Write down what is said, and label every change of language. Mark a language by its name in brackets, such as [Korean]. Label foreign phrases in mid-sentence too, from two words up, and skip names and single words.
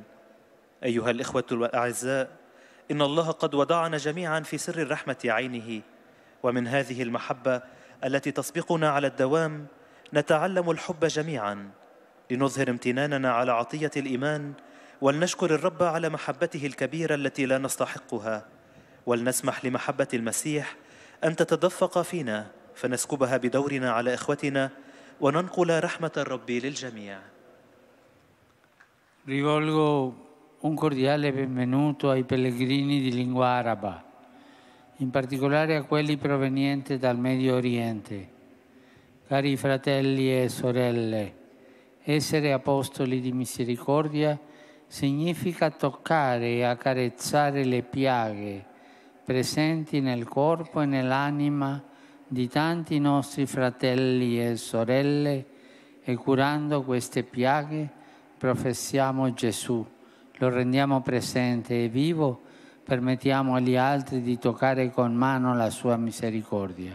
[Arabic] أيها الإخوة الأعزاء، إن الله قد وضعنا جميعا في سر الرحمة عينه، ومن هذه المحبة التي تسبقنا على الدوام نتعلم الحب جميعا لنظهر امتناننا على عطية الإيمان، ولنشكر الرب على محبته الكبيرة التي لا نستحقها، ولنسمح لمحبة المسيح أن تتدفق فينا فنسكبها بدورنا على إخوتنا وننقل رحمة الرب للجميع. [Italian] Rivolgo un cordiale benvenuto ai pellegrini di lingua araba, in particolare a quelli provenienti dal Medio Oriente. Cari fratelli e sorelle, essere apostoli di misericordia significa toccare e accarezzare le piaghe presenti nel corpo e nell'anima di tanti nostri fratelli e sorelle, e curando queste piaghe professiamo Gesù, lo rendiamo presente e vivo, permettiamo agli altri di toccare con mano la sua misericordia.